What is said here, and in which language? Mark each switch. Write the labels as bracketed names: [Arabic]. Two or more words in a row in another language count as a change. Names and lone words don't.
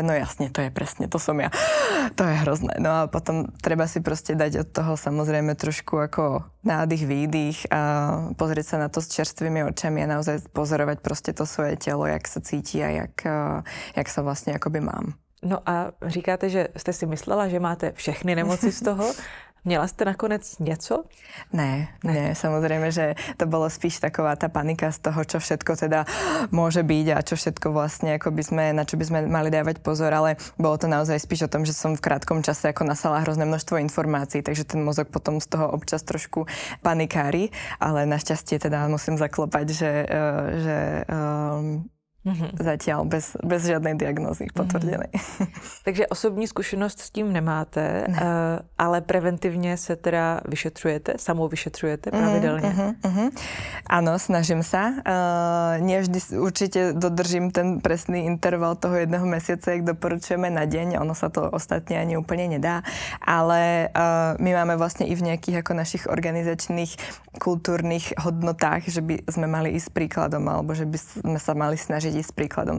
[Slovak] No jasne, to je presne, to som ja. To je hrozné. No a potom treba si proste dať od toho samozrejme trošku ako nádych, výdych a pozrieť sa na to s čerstvými očami a naozaj pozorovať proste to svoje telo, jak sa cíti a jak sa vlastne akoby mám. [Czech] No a říkáte, že jste si myslela, že máte všechny nemoci z toho. Měla jste nakonec něco? Ne, [Slovak] samozrejme, že to bolo [Czech] spíš taková tá [Slovak] panika z toho, čo všetko teda môže byť a čo všetko vlastne ako na čo by sme mali dávať pozor, ale bolo to naozaj spíš o tom, že som v krátkom čase ako nasala hrozné množstvo informácií, takže ten mozog potom z toho občas trošku panikári, ale našťastie teda musím zaklopať, že zatiaľ bez žiadnej diagnózy potvrdenej. [Czech] Takže osobní zkušenost s tím nemáte, ale preventivně se teda vyšetřujete, samou vyšetřujete pravidelně? [Slovak] Áno, snažím sa. Nie vždy určite dodržím ten presný interval toho 1 mesiaca, jak doporučujeme na deň. Ono sa to ostatne ani úplne nedá. Ale my máme vlastne i v nejakých ako našich organizačných kultúrnych hodnotách, že by sme mali ísť príkladom, alebo že by sme sa mali snažiť ísť príkladom.